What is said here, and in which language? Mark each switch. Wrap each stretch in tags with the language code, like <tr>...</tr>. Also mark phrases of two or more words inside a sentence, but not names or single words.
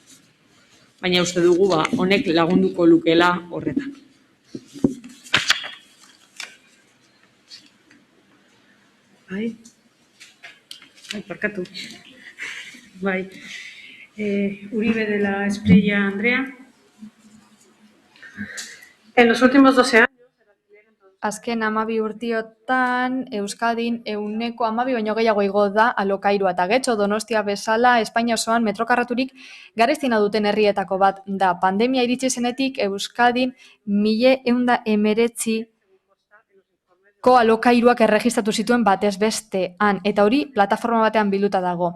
<eu>Baina uste dugu honek lagunduko lukela horretan. Bai. Barkatu. Bai. Uribe de la Espriella Andrea.</eu> <es>En los últimos 12 años.</es> <eu>Azken 12 urtiotan Euskadin 12 baino gehiago igo da alokairua eta getxo Donostia bezala Espainia osoan metrokarraturik garestiena duten herrietako bat da. Pandemia iritsi zenetik Euskadin 1119ko alokairuak erregistratu zituen batez bestean eta hori plataforma batean bilduta dago.</eu>